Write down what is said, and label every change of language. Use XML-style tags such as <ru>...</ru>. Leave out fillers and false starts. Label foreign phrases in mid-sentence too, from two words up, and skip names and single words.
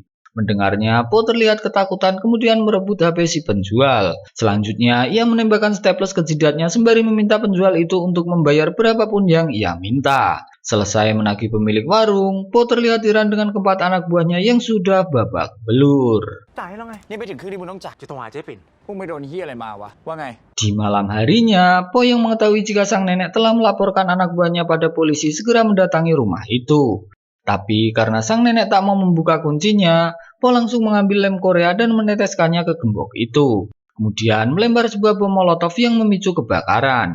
<id>Mendengarnya, Po terlihat ketakutan kemudian merebut HP si penjual. Selanjutnya, ia menembakkan staples ke jidatnya sembari meminta penjual itu untuk membayar berapapun yang ia minta. Selesai menagih pemilik warung, Po terlihat heran dengan keempat anak buahnya yang sudah babak belur.</id> <th>จ่ายแล้วไง นี่ไปถึงคืนนี้มึงต้องจ่ายจะโทรหาเจ๊ปิ่นพวกไม่โดนเฮียอะไรมาวะ ว่าไง</th> <id>Di malam harinya, Po yang mengetahui jika sang nenek telah melaporkan anak buahnya pada polisi segera mendatangi rumah itu. Tapi karena sang nenek tak mau membuka kuncinya, Po langsung mengambil lem Korea dan meneteskannya ke gembok itu. Kemudian melempar sebuah bom molotov yang memicu kebakaran.</id>